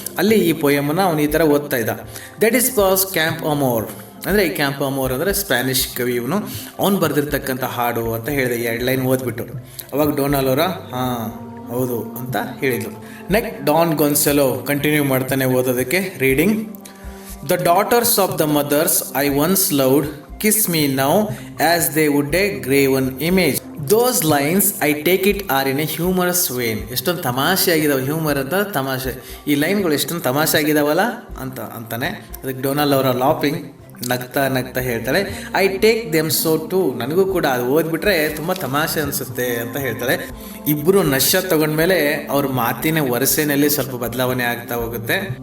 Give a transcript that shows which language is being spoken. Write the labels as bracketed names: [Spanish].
[Kannada] ಅಲ್ಲಿ ಈ ಪೊಯಮನ್ನು ಅವನು ಈ ಥರ ಓದ್ತಾ ಇದ್ದ. ದಟ್ ಈಸ್ ಬಾಸ್ ಕ್ಯಾಂಪ್ ಅಮೋರ್, ಅಂದರೆ ಈ ಕ್ಯಾಂಪ್ ಅಮೋರ್ ಅಂದರೆ ಸ್ಪ್ಯಾನಿಷ್ ಕವಿ. ಅವನು ಬರೆದಿರ್ತಕ್ಕಂಥ ಹಾಡು ಅಂತ ಹೇಳಿದೆ 2 ಲೈನ್ ಓದ್ಬಿಟ್ಟು. ಅವಾಗ ಡೋನಾಲೋರಾ ಹಾಂ ಹೌದು ಅಂತ ಹೇಳಿದರು. ನೆಕ್ಸ್ಟ್ ಡಾನ್ ಗೊನ್ಸಾಲೋ ಕಂಟಿನ್ಯೂ ಮಾಡ್ತಾನೆ ಓದೋದಕ್ಕೆ reading. [English] The daughters of the mothers I once loved kiss me now as they would a graven image. Those lines I take it are in a humorous vein. [Kannada] ಎಷ್ಟೊಂದು ತಮಾಷೆ ಆಗಿದಾವೆ, humour ಅಂತ ತಮಾಷೆ. ಈ ಲೈನ್ಗಳು ಎಷ್ಟೊಂದು ತಮಾಷೆ ಆಗಿದಾವಲ್ಲ ಅಂತಾನೆ. ಅದಕ್ಕೆ ಡೋನಾಲ್ ಅವರ ಲಾಪಿಂಗ್, ನಗ್ತಾ ಹೇಳ್ತಾಳೆ, [English] I take them so too. [Kannada] ನನಗೂ ಕೂಡ ಅದು ಓದ್ಬಿಟ್ರೆ ತುಂಬ ತಮಾಷೆ ಅನಿಸುತ್ತೆ ಅಂತ ಹೇಳ್ತಾಳೆ. ಇಬ್ಬರು ನಶ ತಗೊಂಡ್ಮೇಲೆ ಅವ್ರ ಮಾತಿನ ವರಸೆನಲ್ಲಿ ಸ್ವಲ್ಪ ಬದಲಾವಣೆ ಆಗ್ತಾ ಹೋಗುತ್ತೆ.